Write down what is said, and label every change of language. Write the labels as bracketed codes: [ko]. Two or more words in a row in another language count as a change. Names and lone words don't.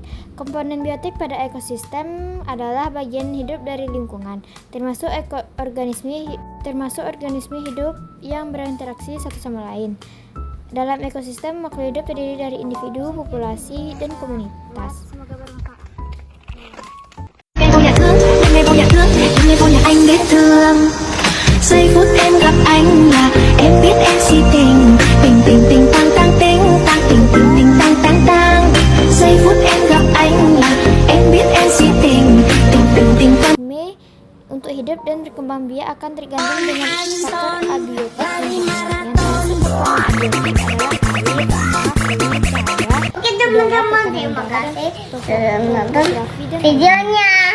[id] Komponen biotik pada ekosistem adalah bagian hidup dari lingkungan, termasuk organisme hidup yang berinteraksi satu sama lain. Dalam ekosistem, makhluk hidup terdiri dari individu, populasi, dan komunitas. Semoga bermanfaat. [vi] Giây phút em gặp anh là em biết em si tình tình tình tình tang tang ting tang tình tình tình tang tang tang. Giây phút em gặp anh là em biết em si tình tình tình tình tang. [id] Untuk hidup dan berkembang biak akan tergantung dengan faktor abiotik yang termasuk abiotik adalah air, tanah, udara, Oke teman-teman, terima kasih sudah menonton videonya.